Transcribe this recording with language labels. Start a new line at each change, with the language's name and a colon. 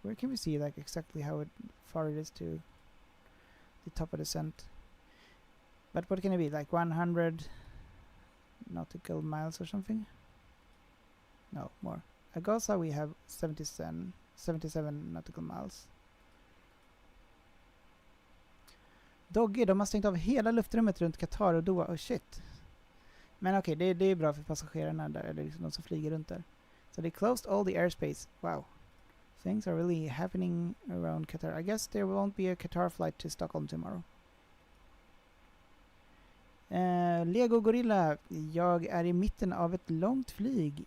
English: Where can we see like exactly how far it is to the top of the descent? But what can it be? Like 100 nautical miles or something? No, more. Agosa we have 77 nautical miles.
Swedish: Doggy, de har stängt av hela luftrummet runt Qatar och Doha.
English: Oh shit.
Swedish: Men okej, det är bra för passagerarna där, eller liksom de som flyger runt där.
English: So they closed all the airspace. Wow. Things are really happening around Qatar. I guess there won't be a Qatar flight to Stockholm tomorrow.
Swedish: Lego Gorilla, jag är i mitten av ett långt flyg.